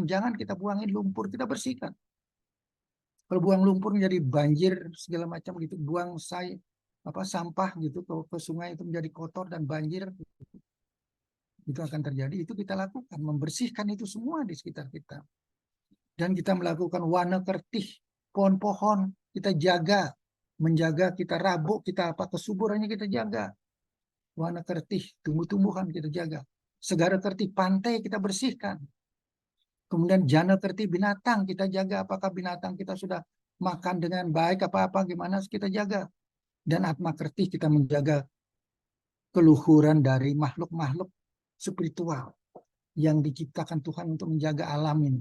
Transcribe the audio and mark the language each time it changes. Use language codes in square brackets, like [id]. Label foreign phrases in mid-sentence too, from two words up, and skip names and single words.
[id] Jangan kita buangin lumpur, kita bersihkan. Kalau buang lumpur menjadi banjir segala macam gitu, buang sampah gitu ke sungai itu menjadi kotor dan banjir, itu akan terjadi. Itu kita lakukan, membersihkan itu semua di sekitar kita. Dan kita melakukan wana kertih, pohon-pohon kita jaga, menjaga, kita rabuk, kita kesuburannya kita jaga. Wana kertih, tumbuh-tumbuhan kita jaga. Segara kertih, pantai kita bersihkan. Kemudian jana kertih binatang kita jaga, apakah binatang kita sudah makan dengan baik, apa-apa, gimana kita jaga. Dan atma kertih kita menjaga keluhuran dari makhluk-makhluk spiritual yang diciptakan Tuhan untuk menjaga alam ini.